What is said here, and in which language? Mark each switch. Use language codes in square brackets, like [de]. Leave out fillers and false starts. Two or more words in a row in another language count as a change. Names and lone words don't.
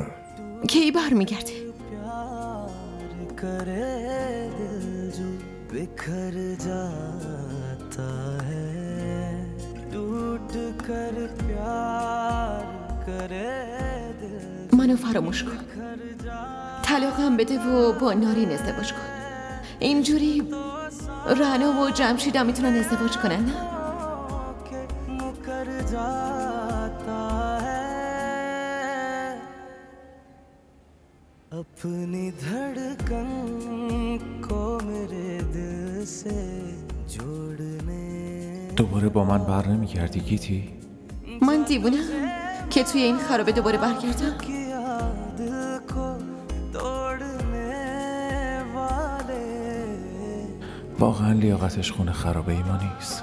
[fa] کی برمیگرده؟ منو فراموش کن. طلاقم بده و با نارین ازدواج کن. اینجوری رعنا و جمشیدم میتونن ازدواج کنن، نه؟ [hi] अपनी धड़कन को मेरे दिल से जोड़ने [fa] دوباره با من بر نمیگردی گیتی؟ من دیوونم که توی این خرابه دوباره برگردم. واقعا لیاقتش خونه خرابه ای ما نیست.